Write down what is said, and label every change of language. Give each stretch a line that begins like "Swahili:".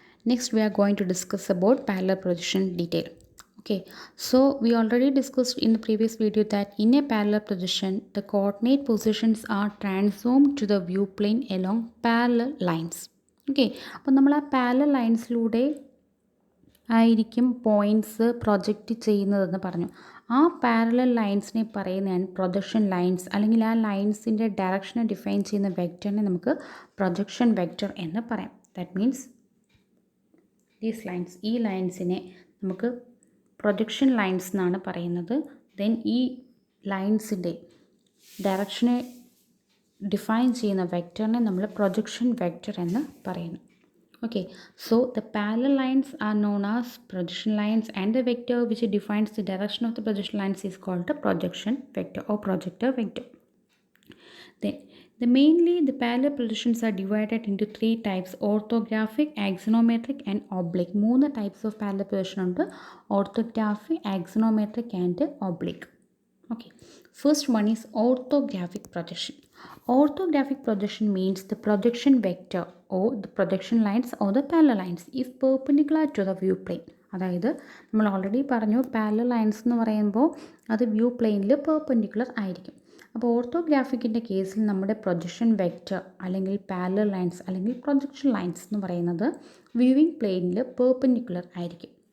English: Next we are going to discuss about parallel projection detail. Okay, so we already discussed in the previous video that in a parallel projection the coordinate positions are transformed to the view plane along parallel lines.
Malayalam: Okay, അപ്പോൾ നമ്മൾ ആ parallel ലൈൻസിലൂടെ ആയിരിക്കും points project ചെയ്യുന്നതെന്ന് പറഞ്ഞു. ആ parallel ലൈൻസിനെ പറയുന്നതാണ് projection lines, അല്ലെങ്കിൽ ആ ലൈൻസിൻ്റെ ഡയറക്ഷനെ ഡിഫൈൻ ചെയ്യുന്ന വെക്റ്ററിനെ നമുക്ക് പ്രൊജക്ഷൻ വെക്റ്റർ എന്ന് പറയാം.
English: that means these lines,
Malayalam: ഈ ലൈൻസിനെ നമുക്ക് പ്രൊജക്ഷൻ ലൈൻസ് എന്നാണ് പറയുന്നത്. ദെൻ ഈ ലൈൻസിൻ്റെ ഡയറക്ഷനെ ഡിഫൈൻ ചെയ്യുന്ന വെക്റ്ററിനെ നമ്മൾ പ്രൊജക്ഷൻ വെക്റ്റർ എന്ന് പറയുന്നു.
English: Okay, so the parallel lines are known as projection lines, and the vector which defines the direction of the projection lines is called the projection vector or projector vector. Then the parallel projections are divided into three types: orthographic, axonometric and oblique.
Malayalam: മൂന്ന്
English: types of parallel projection
Malayalam: ഉണ്ട്:
English: orthographic, axonometric and oblique. Okay, first one is orthographic projection. Orthographic projection means the projection vector or the projection lines or the parallel lines is perpendicular to the view plane.
Malayalam: അതായത് നമ്മൾ already പറഞ്ഞു parallel lines എന്ന് പറയുമ്പോൾ അത് view പ്ലെയിനിൽ perpendicular ആയിരിക്കും. അപ്പോൾ ഓർത്തോഗ്രാഫിക്കിൻ്റെ കേസിൽ നമ്മുടെ പ്രൊജക്ഷൻ വെക്റ്റർ അല്ലെങ്കിൽ പാരലൽ ലൈൻസ് അല്ലെങ്കിൽ പ്രൊജക്ഷൻ ലൈൻസ് എന്ന് പറയുന്നത് വ്യൂവിങ് പ്ലെയിനിൽ പെർപെൻഡിക്കുലർ ആയിരിക്കും.